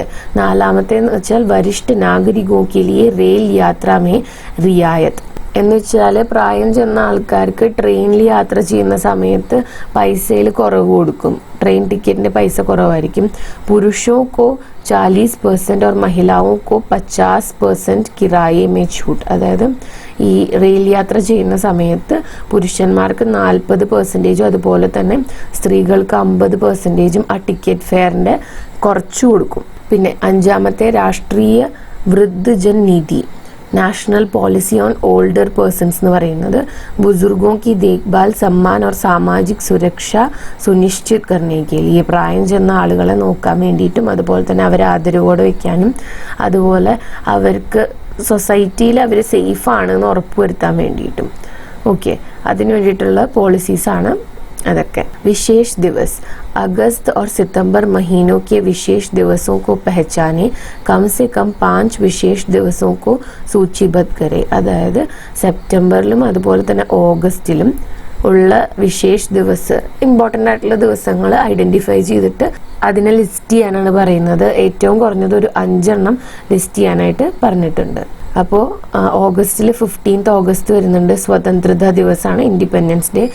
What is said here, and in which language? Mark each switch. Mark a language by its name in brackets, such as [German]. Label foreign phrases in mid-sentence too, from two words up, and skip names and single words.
[Malayalam] നാലാമത്തേന്ന് വെച്ചാൽ [Hindi] वरिष्ठ नागरिकों के लिए रेल यात्रा में रियायत [Malayalam] എന്ന് വെച്ചാൽ പ്രായം ചെന്ന ആൾക്കാർക്ക് ട്രെയിനിൽ യാത്ര ചെയ്യുന്ന സമയത്ത് പൈസയിൽ കുറവ് കൊടുക്കും. ട്രെയിൻ ടിക്കറ്റിൻ്റെ പൈസ കുറവായിരിക്കും. [Hindi] पुरुषों को 40% और महिलाओं को 50% किराये में छूट. [Malayalam] അതായത് ഈ റെയിൽ യാത്ര ചെയ്യുന്ന സമയത്ത് പുരുഷന്മാർക്ക് 40%, അതുപോലെ തന്നെ സ്ത്രീകൾക്ക് 50% ആ ടിക്കറ്റ് ഫെയറിൻ്റെ കുറച്ചു കൊടുക്കും. പിന്നെ അഞ്ചാമത്തെ രാഷ്ട്രീയ വൃദ്ധജൻ നീതി, നാഷണൽ പോളിസി ഓൺ ഓൾഡർ പേഴ്സൺസ് എന്ന് പറയുന്നത് [Hindi] बुज़ुर्गों की देखभाल सम्मान और सामाजिक सुरक्षा सुनिश्चित करने के लिए, [Malayalam] പ്രായം ചെന്ന ആളുകളെ നോക്കാൻ വേണ്ടിയിട്ടും അതുപോലെ തന്നെ അവരെ ആദരവോടെ വെക്കാനും അതുപോലെ അവർക്ക് സൊസൈറ്റിയിൽ അവർ സേഫാണെന്ന് ഉറപ്പുവരുത്താൻ വേണ്ടിയിട്ടും ഓക്കെ അതിനു വേണ്ടിയിട്ടുള്ള പോളിസീസാണ് अदक्के। [Hindi] विशेष दिवस, अगस्त और सितंबर महीनों के विशेष दिवसों को पहचाने, कम से कम 5 विशेष दिवसों को सूचीबद्ध करें. [Malayalam] അതായത് സെപ്റ്റംബറിലും അതുപോലെ തന്നെ ഓഗസ്റ്റിലും ഉള്ള വിശേഷ ദിവസം, ഇമ്പോർട്ടൻ്റ് ആയിട്ടുള്ള ദിവസങ്ങൾ ഐഡൻറ്റിഫൈ ചെയ്തിട്ട് അതിനെ ലിസ്റ്റ് ചെയ്യാനാണ് പറയുന്നത്. ഏറ്റവും കുറഞ്ഞത് ഒരു 5 എണ്ണം ലിസ്റ്റ് ചെയ്യാനായിട്ട് പറഞ്ഞിട്ടുണ്ട്. അപ്പോൾ ഓഗസ്റ്റിൽ 15th ഓഗസ്റ്റ് വരുന്നുണ്ട്, സ്വതന്ത്രത ദിവസമാണ്, [English] Independence Day.